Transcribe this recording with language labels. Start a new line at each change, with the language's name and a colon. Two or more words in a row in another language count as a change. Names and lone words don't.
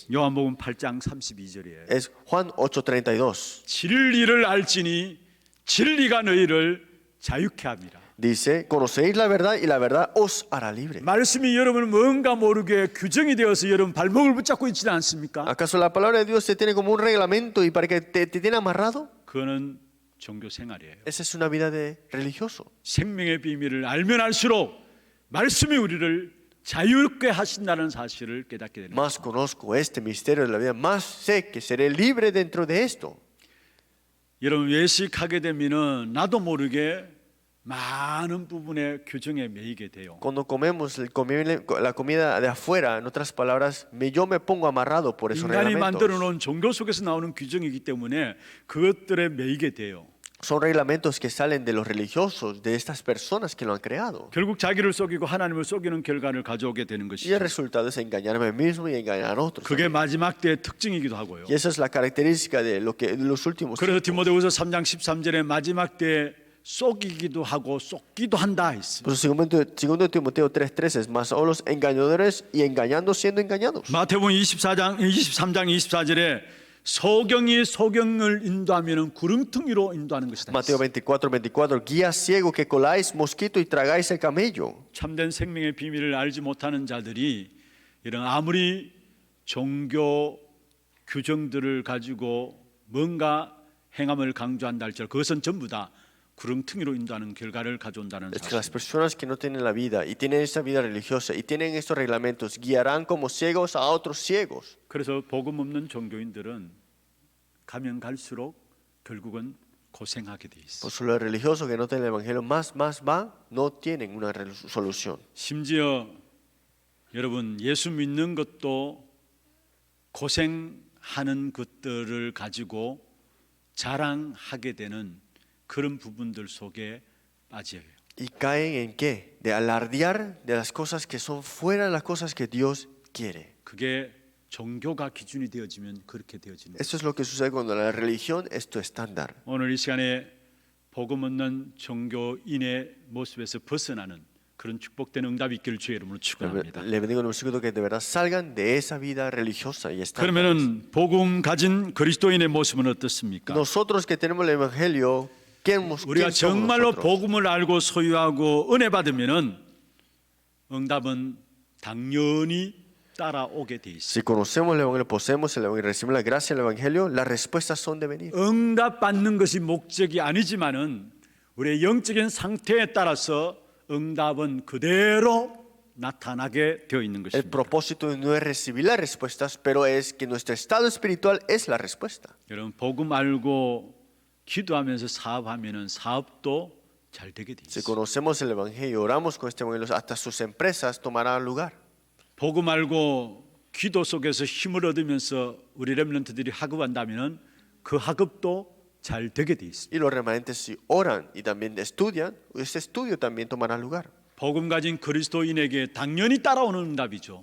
Korean: 요한복음 8장 32절이에요.
Spanish: Es Juan 8:32.
Korean: 진리를 알지니 진리가 너희를 자유케 합니다.
Spanish: Dice, conocéis la verdad y la verdad os hará libre.
Korean: 말씀이 여러분을 뭔가 모르게 규정이 되어서 여러분 발목을 붙잡고 있지는 않습니까?
Spanish: ¿Acaso la palabra de Dios se tiene como un reglamento y para que te tiene amarrado?
Korean: 그거는 종교 생활이에요.
Spanish: Esa es una vida de religioso.
Korean: 생명의 비밀을 알면 알수록 말씀이 우리를 자유롭게 하신다는 사실을 깨닫게 되는 거예요.
Spanish: Más conozco este misterio de la vida, más sé que seré libre dentro de esto.
Korean: 여러분 외식하게 되면은 나도 모르게 많은 부분의 규정에 매이게 돼요.
Spanish: Cuando comemos la comida de afuera, en otras palabras, yo me pongo amarrado por esos
Korean: 인간이 만들어
Spanish: reglamentos.
Korean: 놓은 종교 속에서 나오는 규정이기 때문에 그것들에 매이게 돼요.
Spanish: Son reglamentos que salen de los religiosos, de estas personas que lo han creado.
Korean: 결국 자기를 속이고 하나님을 속이는 결과를 가져오게 되는
Spanish: Y
Korean: 것이죠.
Spanish: el resultado es engañarme a mí mismo y engañar a otros.
Korean: 그게 마지막 때의 특징이기도 하고요.
Spanish: Y esa es la característica de lo que de los últimos
Korean: 그래서
Spanish: tiempos.
Korean: 디모데후서 3장 13절에 마지막 때에 속이기도 하고 속기도 한다 했습니다.
Spanish: Por eso, segundo Timoteo 3:13 es más o los engañadores y engañando siendo engañados.
Korean: 마태복음 23장 24절에 소경이 소경을 인도하면은 구름텅이로 인도하는 것이다.
Spanish: Mateo 24:24 guía ciego que coláis mosquito y tragáis el camello.
Korean: 참된 생명의 비밀을 알지 못하는 자들이 이런 아무리 종교 규정들을 가지고 뭔가 행함을 강조한다 할지라도 그것은 전부 다 구름텅이로 인도하는 결과를 가져온다는
Spanish: Es que las
Korean: 사실.
Spanish: personas que no tienen la vida y tienen esa vida religiosa y tienen estos reglamentos guiarán como ciegos a otros ciegos.
Korean: 그래서 복음 없는 종교인들은 가면 갈수록 결국은 고생하게 돼 있어.
Spanish: Por eso los religiosos que no tienen el evangelio más van, no tienen una solución.
Korean: 심지어 여러분 예수 믿는 것도 고생하는 것들을 가지고 자랑하게 되는 그런 부분들 속에 빠져요.
Spanish: ¿Y caen en qué? De alardear de las cosas que son fuera de las cosas que Dios quiere.
Korean: 그게 종교가 기준이 되어지면 그렇게 되어지는 거예요.
Spanish: Esto es lo que sucede cuando la religión es tu estándar.
Korean: 오늘 이 시간에 복음 없는 종교인의 모습에서 벗어나는 그런 축복된 응답이 있기를 주의 이름으로 축원합니다.
Spanish: Le bendigo en el versículo que de verdad salgan de esa vida religiosa y estándar.
Korean: 그러면은 복음 가진 그리스도인의 모습은 어떻습니까?
Spanish: Nosotros que tenemos el evangelio, ¿quién
Korean: 우리가
Spanish: somos
Korean: 정말로
Spanish: nosotros?
Korean: 복음을 알고 소유하고 은혜 받으면은 응답은 당연히 따라오게 돼 있어요.
Spanish: Si conocemos el evangelio, poseemos el evangelio, recibimos la gracia del evangelio, las respuestas son de venir.
Korean: 응답 받는 것이 목적이 아니지만은 우리의 영적인 상태에 따라서 응답은 그대로 나타나게 되어 있는
Spanish: El
Korean: 것입니다.
Spanish: propósito no es recibir las respuestas, pero es que nuestro estado espiritual es la respuesta.
Korean: 여러분 복음 알고 기도하면서 사업하면은 사업도 잘 되게 돼
Spanish: Si
Korean: 있어요.
Spanish: conocemos el evangelio, oramos con este evangelio, hasta sus empresas tomarán lugar.
Korean: 복음 알고 기도 속에서 힘을 얻으면서 우리 렘넌트들이 학업한다면은 그 학업도 잘 되게 돼 있습니다.
Spanish: Y los remanentes si oran y también estudian, ese estudio también tomará lugar.
Korean: 복음 가진 그리스도인에게 당연히 따라오는 응답이죠.